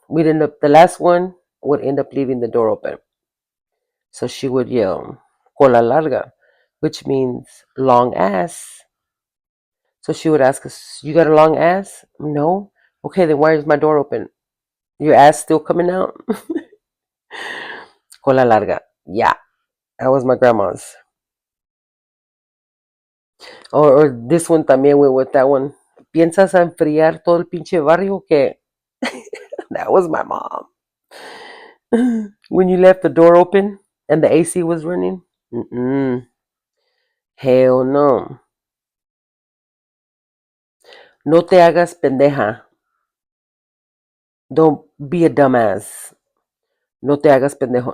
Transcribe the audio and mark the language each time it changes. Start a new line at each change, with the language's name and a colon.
English: We'd end up, the last one would end up leaving the door open. So she would yell,
Spanish: cola larga,
English: which means long ass. So she would ask us, you got a long ass? No. Okay, then why is my door open? Your ass still coming out?
Spanish: Cola larga.
English: Yeah, that was my grandma's. Or this one también went with that one.
Spanish: ¿Piensas enfriar todo el pinche barrio?
English: Que that was my mom. When you left the door open and the AC was running? Mm-mm. Hell no.
Spanish: No te hagas pendeja.
English: Don't be a dumbass.
Spanish: No te hagas pendejo.